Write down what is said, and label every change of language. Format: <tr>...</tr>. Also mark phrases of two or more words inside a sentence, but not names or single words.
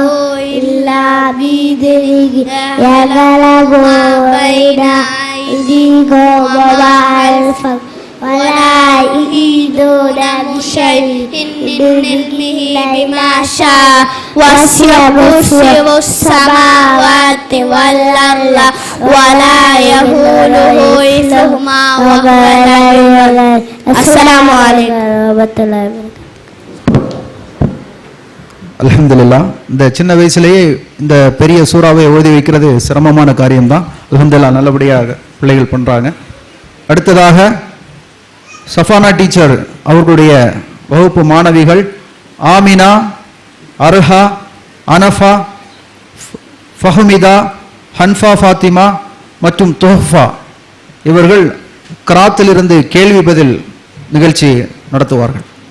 <ar>إلا بإذنه يعلم ما بين أيديهم وما خلفهم ولا يحيطون بشيء من علمه بما شاء وسع كرسيه السماوات والأرض ولا يؤوده حفظهما وهو العلي العظيم. السلام عليكم ورحمة الله وبركاته.</ar> <ta>அல்ஹம்துலில்லாஹ். இந்த சின்ன வயசுலேயே இந்த பெரிய சூறாவை ஓதி வைக்கிறது சிரமமான காரியம்தான். அல்ஹம்துலில்லாஹ் நல்லபடியாக பிள்ளைகள் பண்ணுறாங்க. அடுத்ததாக சஃபானா டீச்சர் அவர்களுடைய வகுப்பு மாணவிகள் ஆமினா, அர்ஹா, அனஃபா, ஃபஹ்மிதா, ஹன்ஃபா ஃபாத்திமா மற்றும் தொஹ்ஃபா இவர்கள் கிராத்திலிருந்து கேள்வி பதில் நிகழ்ச்சி நடத்துவார்கள்.</ta>